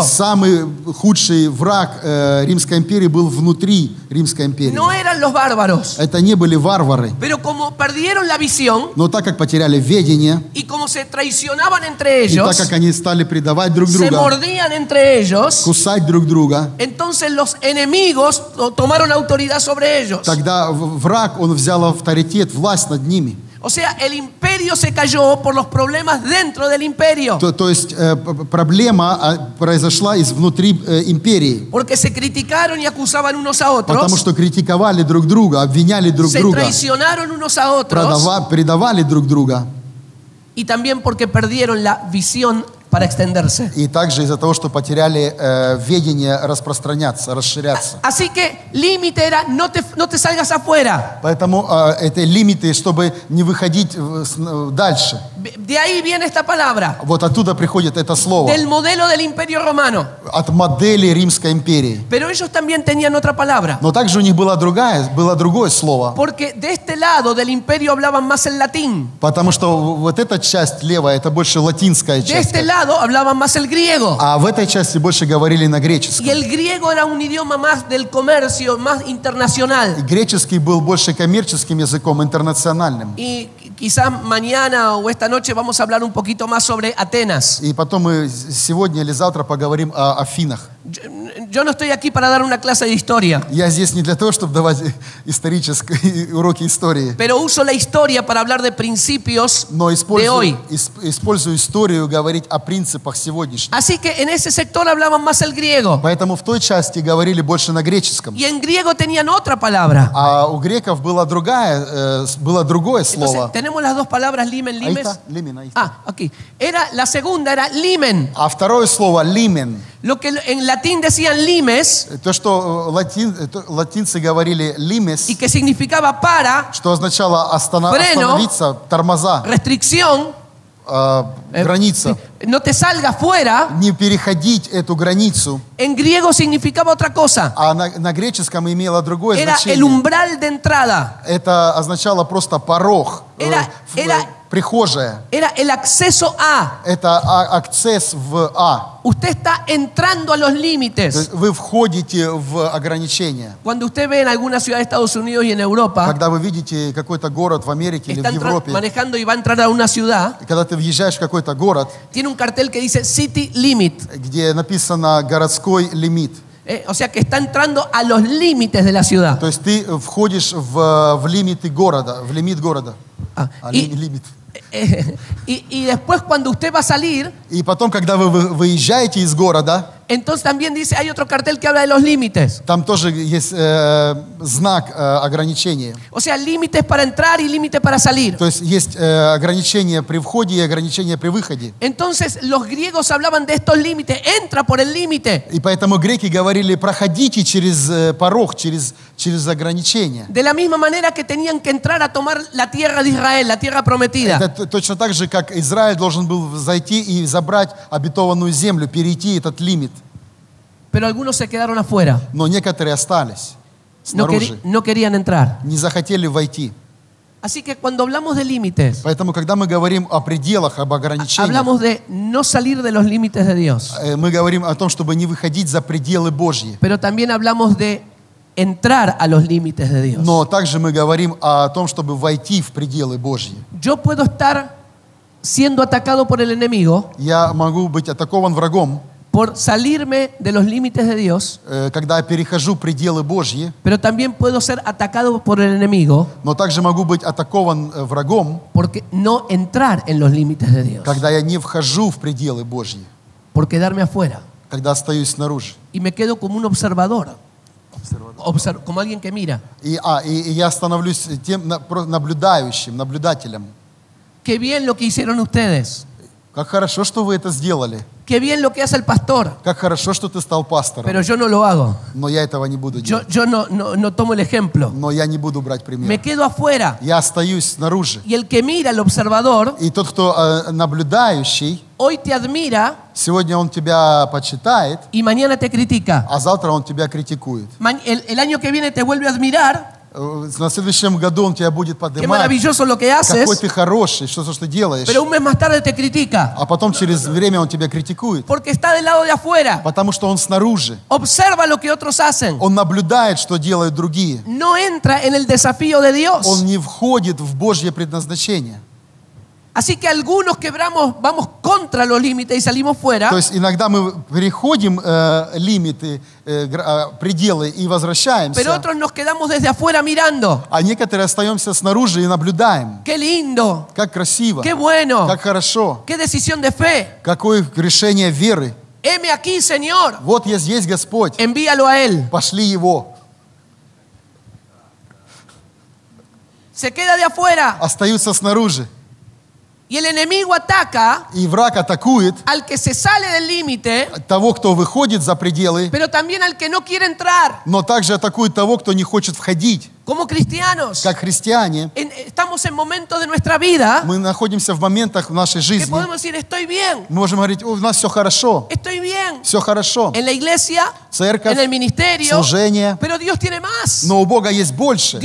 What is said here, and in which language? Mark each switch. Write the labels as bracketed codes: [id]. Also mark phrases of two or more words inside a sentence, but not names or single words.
[ru] Самый худший враг Римской империи был внутри Римской империи. [es] No eran los bárbaros. [ru] Это не были варвары. [es] Pero como perdieron la visión [ru] Но так как потеряли ведение, [es] y como se traicionaban entre [ru] и так [es] ellos, [ru] как они стали предавать друг [es] se [ru] друга, [es] mordían entre ellos, [ru] кусать друг друга, [es] entonces los enemigos tomaron autoridad sobre ellos. [ru] тогда враг, он взял авторитет, власть над ними. [es] O sea, el imperio se cayó por los problemas dentro del imperio. [ru] То есть проблема произошла внутри империи. [es] Porque se criticaron y acusaban unos a otros. [ru] Потому что критиковали друг друга, обвиняли друг [es] Se [ru] друга, [es] traicionaron unos a otros. [ru] предавали друг друга. [es] Y también porque perdieron la visión para extenderse. [ru] И также из-за того, что потеряли ведение распространяться, расширяться. [es] Así que límite era no te salgas afuera. [ru] Поэтому это лимиты, чтобы не выходить дальше. [es] De ahí viene esta palabra. [ru] Вот оттуда приходит это слово. [es] Del modelo del Imperio Romano. [ru] От модели Римской империи. [es] Pero ellos también tenían otra palabra. [ru] Но также у них было другое слово. [es] Porque de este lado del imperio hablaban más el latín. [ru] Потому что вот эта часть левая, это больше латинская [es] De [ru] часть. [es] este lado hablaban más el griego. [ru] А в этой части больше говорили на [es] Y [ru] греческом. [es] el griego era un idioma más del comercio, más [ru] И [es] internacional. [ru] греческий был больше коммерческим языком, интернациональным. [es] Y quizás mañana o esta noche vamos a hablar un poquito más sobre Atenas. [ru] И потом мы сегодня или завтра поговорим о Афинах. [es] Yo no estoy aquí para dar una clase de historia, [ru] Я здесь не для того, чтобы давать исторические уроки истории, [es] pero uso la historia para hablar de principios [ru] но [es] de hoy. [ru] использую историю говорить о принципах сегодняшних. [es] Así que en ese sector hablaban más el griego. [ru] Поэтому в той части говорили больше на греческом. [es] Y en griego tenían otra palabra. [ru] А у греков было другое слово. [es] Entonces, tenemos las dos palabras limen, Ahí limes. está, limen, ahí está. Aquí. La segunda era limen. [ru] А второе слово limen. [es] Lo que en latín decían limes [ru] То, что латинцы говорили limes, [es] y que significaba para, [ru] что означало [es] Freno. [ru] остановиться, тормоза, [es] restricción, [ru] граница. [es] no te salgas fuera, [ru] Не переходить эту границу. [es] en griego significaba otra cosa. [ru] А на греческом имело другое [es] Era el [ru] значение. [es] umbral de entrada. [ru] Это означало просто порог, прихожая. [es] Era el acceso a. [ru] Это акцесс в А. [es] Usted está entrando a los [ru] То [es] límites. [ru] есть вы входите в ограничения. [es] Cuando usted ve en alguna ciudad de Estados Unidos y en Europa, [ru] Когда вы видите какой-то город в Америке или в [es] está [ru] Европе, [es] manejando y va a entrar a una ciudad, [ru] и когда ты въезжаешь в какой-то город, [es] tiene un cartel que dice [en] City Limit. [ru] где написано городской лимит, [es] O sea que está entrando a los límites de la ciudad. [ru] то есть ты входишь в лимиты города, в лимит города. Лимит. [es] Y después cuando usted va a salir, [ru] И потом, когда вы выезжаете из города, [es] entonces también dice, hay otro cartel que habla de los límites. [ru] там тоже есть знак ограничения. [es] O sea, límites para entrar y límites para salir. [ru] То есть есть ограничения при входе и ограничения при выходе. [es] Entonces los griegos hablaban de estos límites, entra por el límite. [ru] И поэтому греки говорили, проходите через порог, через ограничения. [es] De la misma manera que tenían que entrar a tomar la tierra de Israel, la tierra prometida. [ru] Это точно так же, как Израиль должен был зайти и забрать обетованную землю, перейти этот лимит. [es] Pero algunos se quedaron afuera. [ru] Но некоторые остались снаружи, [es] No querían entrar. [ru] не захотели войти. [es] Así que cuando hablamos de límites, [ru] Поэтому, когда мы говорим о пределах, об ограничениях, [es] hablamos de no salir de los límites de Dios. [ru] мы говорим о том, чтобы не выходить за пределы Божьи. [es] Pero también hablamos de entrar a los límites de Dios. [ru] Но также мы говорим о том, чтобы войти в пределы Божьи. [es] Yo puedo estar siendo atacado por el enemigo [ru] я могу быть атакован врагом, [es] por salirme de los límites de Dios, [ru] когда я перехожу пределы Божьи, [es] pero también puedo ser atacado por el enemigo [ru] но также могу быть атакован врагом, [es] porque no entrar en los límites de Dios, [ru] когда я не вхожу в пределы Божьи, [es] por quedarme afuera [ru] когда остаюсь снаружи. [es] y me quedo como un observador, como alguien que mira. [ru] И я становлюсь тем наблюдающим, наблюдателем. [es] Qué bien lo que hicieron ustedes. [ru] Как хорошо, что вы это сделали. [es] Qué bien lo que hace el pastor. [ru] Как хорошо, что ты стал пастором. [es] Pero yo no lo hago. [ru] Но я этого не буду делать. [es] Yo no tomo el ejemplo. [ru] Но я не буду брать пример. [es] Me quedo afuera. [ru] Я остаюсь снаружи. [es] Y el que mira, el observador, [ru] И тот, кто наблюдающий, [es] hoy te admira [ru] сегодня он тебя почитает, [es] y mañana te critica. [ru] а завтра он тебя критикует. [es] El año que viene te vuelve a admirar. [ru] На следующем году он тебя будет [es] Qué [ru] поднимать. [es] maravilloso lo que haces. [ru] Какой ты хороший, что ты делаешь. [es] Pero un mes más tarde te critica. [ru] А потом через время он тебя критикует. [es] Porque está del lado de afuera. [ru] Потому что он снаружи. [es] Observa lo que otros hacen. [ru] Он наблюдает, что делают другие. [es] No entra en el desafío de Dios. [ru] Он не входит в Божье предназначение. [es] Así que algunos vamos contra los límites y salimos fuera. [ru] То есть иногда мы переходим лимиты, пределы и возвращаемся. [es] Pero otros nos quedamos desde afuera mirando. [ru] А некоторые остаемся снаружи и наблюдаем. [es] Qué lindo. [ru] Как красиво. [es] Qué bueno. [ru] Как хорошо. [es] Qué decisión de fe. [ru] Какое решение веры. [es] Heme aquí, Señor. [ru] Вот я здесь, Господь. [es] Envíalo a Él. [ru] Пошли Его. [es] Se queda de afuera. [ru] Остаются снаружи. [es] Y el enemigo ataca [ru] И враг атакует [es] al que se sale del límite, [ru] того, кто выходит за пределы, [es] pero también al que no quiere entrar. [ru] но также атакует того, кто не хочет входить. [es] Como cristianos, [ru] Как христиане, [es] estamos en momentos de nuestra vida [ru] мы находимся в моментах в нашей [es] que [ru] жизни. [es] podemos decir, estoy bien, [ru] Мы можем говорить, у нас все хорошо, [es] estoy bien. [ru] все хорошо. [es] En la iglesia, [ru] Церковь, [es] en el ministerio, [ru] служение. [es] pero Dios tiene más. [ru] Но у Бога есть больше.